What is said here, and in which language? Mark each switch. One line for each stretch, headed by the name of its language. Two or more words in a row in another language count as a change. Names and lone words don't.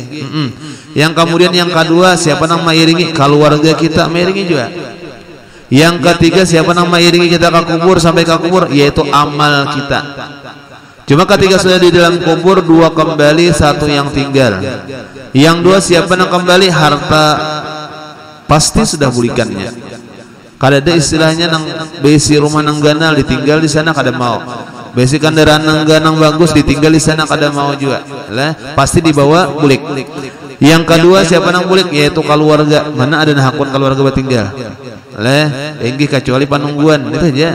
Indonesian: Yang kemudian yang kedua siapa yang mengiringi? Keluarga kita mengiringi juga. Yang ketiga siapa yang mengiringi kita ke kubur sampai ke kubur? Yaitu amal kita. Cuma ketika sudah di dalam kubur 2 kembali, 1 yang tinggal. Yang 2 siapa yang kembali?
Banjar: Harta pasti sudah bulikannya. Kada ada istilahnya nang besi rumah nang ganal ditinggal di sana kada mau. Besi kendaraan nang ganang bagus ditinggal di sana kada mau juga. Pasti dibawa bulik. Yang kedua siapa nang bulik? Yaitu keluarga. Mana ada hakun keluarga bertinggal. Inggih kecuali panungguan itu aja.